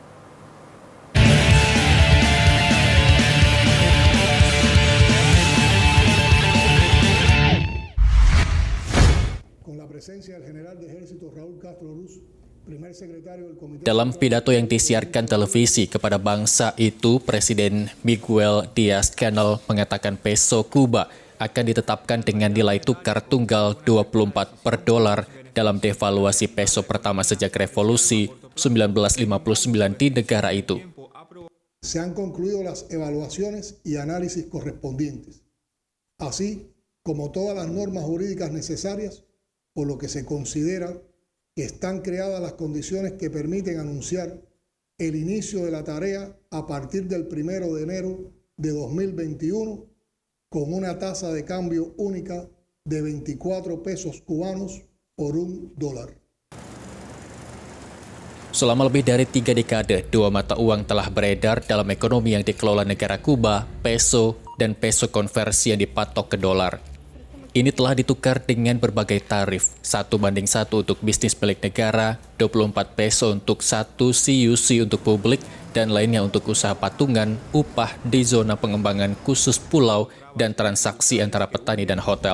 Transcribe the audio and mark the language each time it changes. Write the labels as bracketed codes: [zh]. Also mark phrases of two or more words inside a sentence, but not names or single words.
[id] Dalam pidato yang disiarkan televisi kepada bangsa itu, Presiden Miguel Díaz-Canel mengatakan peso Kuba akan ditetapkan dengan nilai tukar tunggal 24 per dolar dalam devaluasi peso pertama sejak revolusi 1959 di negara itu. [es] Se han concluido las evaluaciones y análisis correspondientes, así como todas las normas jurídicas necesarias, por lo que se considera que están creadas las condiciones que permiten anunciar el inicio de la tarea a partir del 1 de enero de 2021 con una tasa de cambio única de 24 pesos cubanos por $1. [id] Selama lebih dari 3 dekade, dua mata uang telah beredar dalam ekonomi yang dikelola negara Kuba, peso dan peso konversi yang dipatok ke dolar. Ini telah ditukar dengan berbagai tarif, 1:1 untuk bisnis milik negara, 24 peso untuk 1 CUC untuk publik, dan lainnya untuk usaha patungan, upah di zona pengembangan khusus pulau, dan transaksi antara petani dan hotel.